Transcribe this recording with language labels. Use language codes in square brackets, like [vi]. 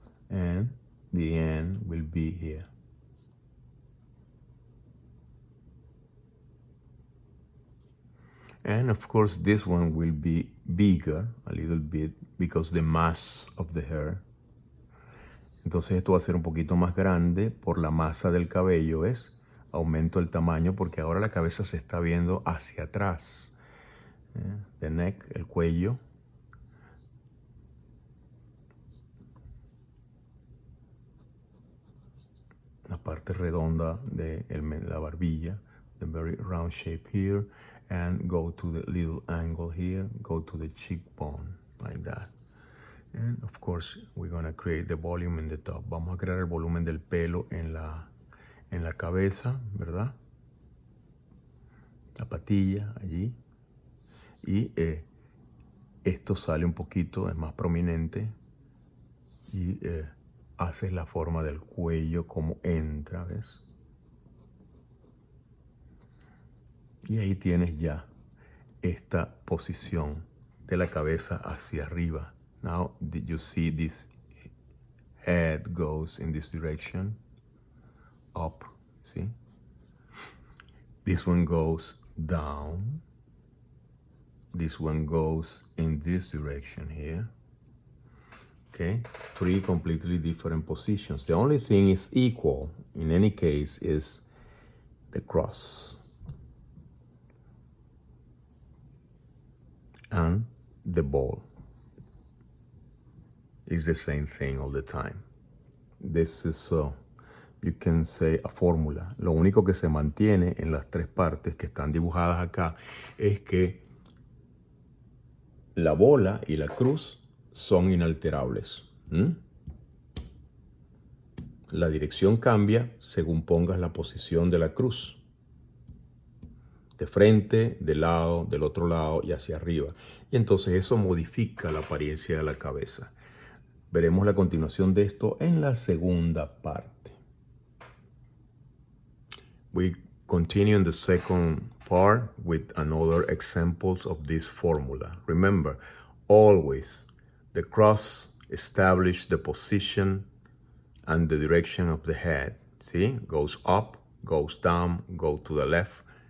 [en] And the end will be here. And of course, this one will be bigger a little bit because the mass of the hair. [es] Entonces esto va a ser un poquito más grande por la masa del cabello, ¿ves? Aumento el tamaño porque ahora la cabeza se está viendo hacia atrás. [en] The neck, [es] el cuello. La parte redonda de la barbilla. [en] The very round shape here. And go to the little angle here. Go to the cheekbone, like that. And of course, we're going to create the volume in the top. [es] Vamos a crear el volumen del pelo en la cabeza, ¿verdad? La patilla allí. Y esto sale un poquito, es más prominente. Y haces la forma del cuello como entra, ¿ves? Y ahí tienes ya esta posición de la cabeza hacia arriba. [en] Now, did you see this head goes in this direction? Up, see? This one goes down. This one goes in this direction here. Okay, 3 completely different positions. The only thing is equal in any case is the cross. And the ball is the same thing all the time. This is you can say a fórmula. [es] Lo único que se mantiene en las tres partes que están dibujadas acá es que la bola y la cruz son inalterables. La dirección cambia según pongas la posición de la cruz. De frente, de lado, del otro lado y hacia arriba. Y entonces eso modifica la apariencia de la cabeza. Veremos la continuación de esto en la segunda parte. [en] We continue in the second part with another examples of this formula. Remember, always the cross establish the position and the direction of the head. See, goes up, goes down, go to the left.